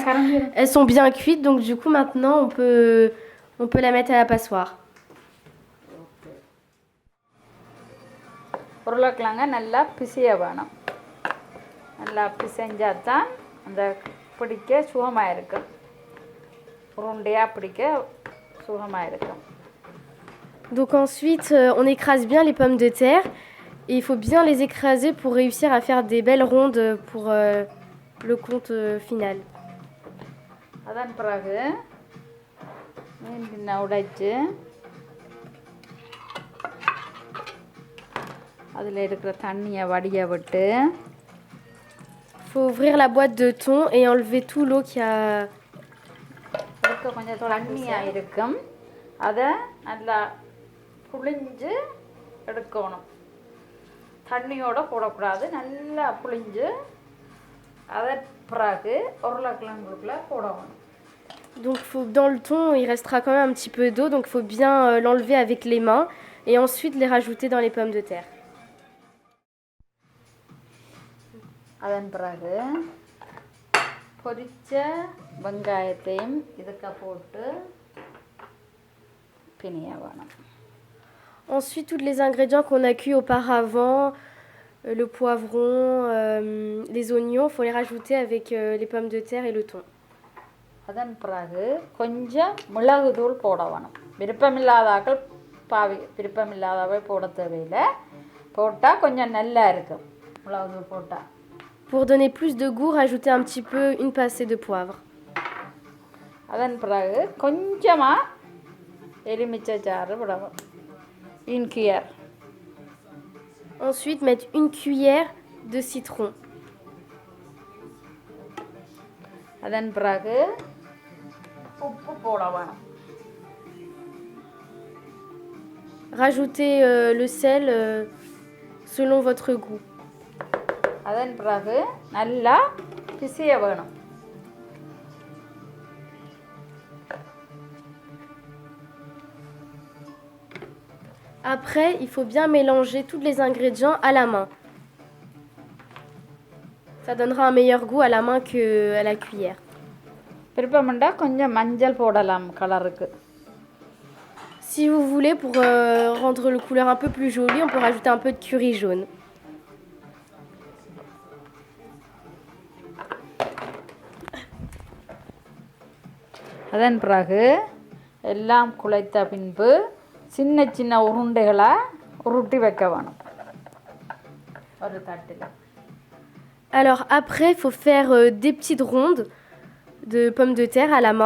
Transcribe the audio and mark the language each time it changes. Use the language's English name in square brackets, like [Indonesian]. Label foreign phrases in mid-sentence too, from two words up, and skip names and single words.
[French] Elles sont bien cuites, donc du coup maintenant on peut la mettre à la passoire. [Tamil] உருளைக்கிழங்க நல்லா பிசைய வேணும். நல்லா பிசைஞ்சால் தான் அந்த பிடிக்க சுகமாக இருக்கும், உருண்டையாக பிடிக்க சுகமாக இருக்கும். [French] Donc ensuite on écrase bien les pommes de terre et il faut bien les écraser pour réussir à faire des belles rondes pour le compte final. [Tamil] அதன் பிறகு மீன் உடைச்சு அதில் இருக்கிற தண்ணியை வடிய விட்டு. [French] Il faut ouvrir la boîte de thon et enlever tout l'eau qui a. [Tamil] கொஞ்சம் தண்ணியாக இருக்கும், அதை நல்லா புளிஞ்சு எடுக்கணும். தண்ணியோட போடக்கூடாது, நல்லா புளிஞ்சு அதை பிறகு உருளைக்கிழங்குக்குள்ள போடணும். [French] Donc dans le thon, il restera quand même un petit peu d'eau, donc il faut bien l'enlever avec les mains et ensuite les rajouter dans les pommes de terre. [Tamil] அதன் பிறகு பொரிச்ச வெங்காயத்தையும் இதுக்கு போட்டு பிணைய வேணும். [French] Ensuite, tous les ingrédients qu'on a cuits auparavant, le poivron, les oignons, il faut les rajouter avec les pommes de terre et le thon. [Tamil] அதன் பிறகு கொஞ்சம் மிளகுத்தூள் போட வேணும். விருப்பமில்லாதாக்கள் விருப்பமில்லாதவை போட தேவையில்லை, போட்டால் கொஞ்சம் நல்லா இருக்கும் மிளகுத்தூள் போட்டால். [French] Pour donner plus de goût, rajoutez un petit peu une pincée de poivre. [Tamil] அதன் பிறகு கொஞ்சமாக எலுமிச்சை சாறு விடவும், [French] une cuillère. Ensuite, mettre une cuillère de citron. [Tamil] அதன் பிறகு உப்பு போட வேணும். [French] Rajoutez le sel selon votre goût. [Tamil] அதன் பிறகு நல்லா பிசைய வேணும். [French] Après, il faut bien mélanger tous les ingrédients à la main. Ça donnera un meilleur goût à la main qu'à la cuillère. [Tamil] விருப்பம்ண்டா கொஞ்சம் மஞ்சள் போடலாம் கலருக்கு. [French] Si vous voulez, pour rendre le couleur un peu plus jolie, on peut rajouter un peu de curry jaune. [Tamil] அதன் பிறகு எல்லாம் குழைத்த பின்பு சின்ன சின்ன உருண்டைகளை உருட்டி வைக்க வேணும் ஒரு தட்டில். [French] Alors après, il faut faire des petites rondes de pommes de terre à la main.